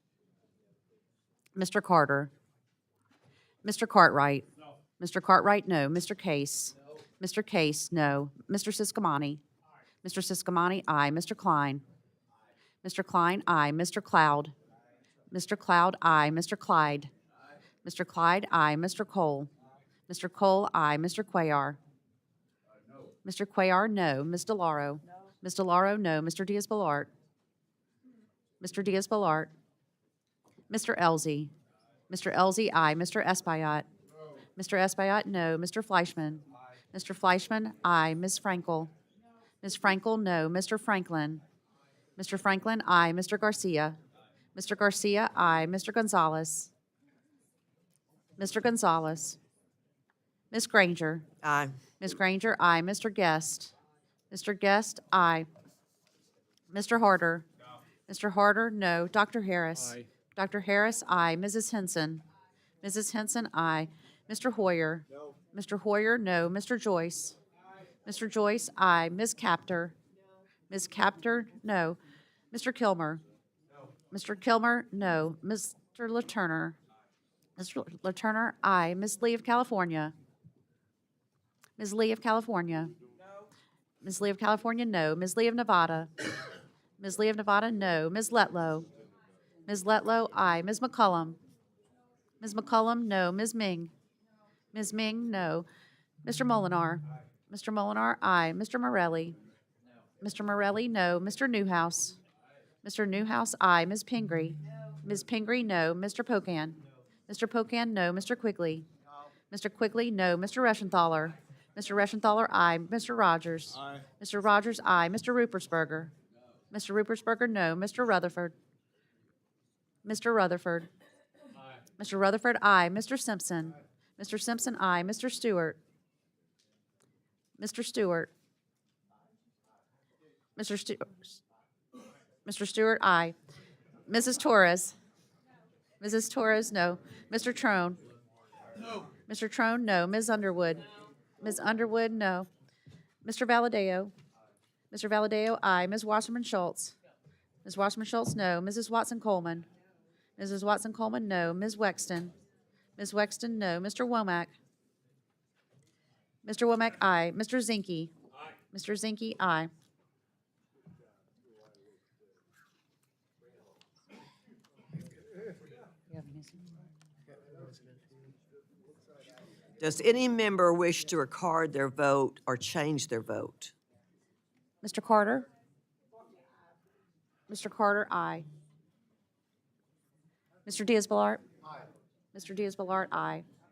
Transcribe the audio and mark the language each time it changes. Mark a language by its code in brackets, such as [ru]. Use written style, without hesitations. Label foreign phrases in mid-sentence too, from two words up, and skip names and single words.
[en] Mr. Carter. Mr. Cartwright. Mr. Cartwright, no. Mr. Case. Mr. Case, no. Mr. Siscomani. Mr. Siscomani, aye. Mr. Klein. Mr. Klein, aye. Mr. Cloud. Mr. Cloud, aye. Mr. Clyde. Mr. Clyde, aye. Mr. Cole. Mr. Cole, aye. Mr. Cuellar. Mr. Cuellar, no. Ms. DeLauro. Ms. DeLauro, no. Mr. Diaz-Balart. Mr. Diaz-Balart. Mr. Elzey. Mr. Elzey, aye. Mr. Espaillat. Mr. Espaillat, no. Mr. Fleischman. Mr. Fleischman, aye. Ms. Frankel. Ms. Frankel, no. Mr. Franklin. Mr. Franklin, aye. Mr. Garcia. Mr. Garcia, aye. Mr. Gonzalez. Mr. Gonzalez. Ms. Granger. Aye. Ms. Granger, aye. Mr. Guest. Mr. Guest, aye. Mr. Harder. Mr. Harder, no. Dr. Harris. Dr. Harris, aye. Mrs. Henson. Mrs. Henson, aye. Mr. Hoyer. Mr. Hoyer, no. Mr. Joyce. Mr. Joyce, aye. Ms. Capter. Ms. Capter, no. Mr. Kilmer. Mr. Kilmer, no. Mr. LaTurner. Mr. LaTurner, aye. Ms. Lee of California. Ms. Lee of California. Ms. Lee of California, no. Ms. Lee of Nevada. Ms. Lee of Nevada, no. Ms. Letlow. Ms. Letlow, aye. Ms. McCullum. Ms. McCullum, no. Ms. Ming. Ms. Ming, no. Mr. Molinar. Mr. Molinar, aye. Mr. Morelli. Mr. Morelli, no. Mr. Newhouse. Mr. Newhouse, aye. Ms. Pingree. Ms. Pingree, no. Mr. Pocan. Mr. Pocan, no. Mr. Quigley. Mr. Quigley, no. Mr. Reschenthaler. Mr. Reschenthaler, aye. Mr. Rogers. Aye. Mr. Rogers, aye. Mr. Rupersberger. Mr. Rupersberger, no. Mr. Rutherford. Mr. Rutherford. Mr. Rutherford, aye. Mr. Simpson. Mr. Simpson, aye. Mr. Stewart. Mr. Stewart. Mr. Stewart, aye. Mrs. Torres. Mrs. Torres, no. Mr. Trone. No. Mr. Trone, no. Ms. Underwood. Ms. Underwood, no. Mr. Valadeo. Mr. Valadeo, aye. Ms. Wasserman Schultz. Ms. Wasserman Schultz, no. Mrs. Watson Coleman. Mrs. Watson Coleman, no. Ms. Wexton. Ms. Wexton, no. Mr. Womack. Mr. Womack, aye. Mr. Zinke. Aye. Mr. Zinke, aye. Does any member wish to record their vote or change their vote? Mr. Carter? Mr. Carter, aye. Mr. Diaz-Balart? Aye. Mr. Diaz-Balart, aye.